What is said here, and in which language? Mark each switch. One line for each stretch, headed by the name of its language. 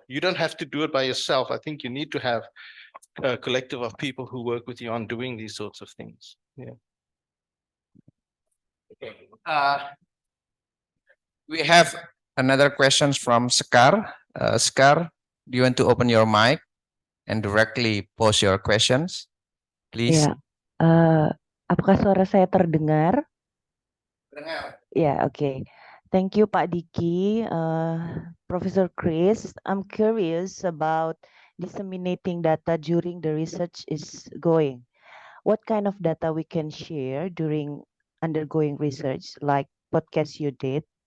English: You don't have to do it by yourself. I think you need to have a collective of people who work with you on doing these sorts of things. Okay. We have another questions from Sekar. Sekar, do you want to open your mic and directly pose your questions, please?
Indonesian: Ya, apakah suara saya terdengar? Dengar. Ya, oke.
English: Thank you,
Indonesian: Pak Dicky.
English: Professor Chris, I'm curious about disseminating data during the research is going. What kind of data we can share during undergoing research, like podcast you did?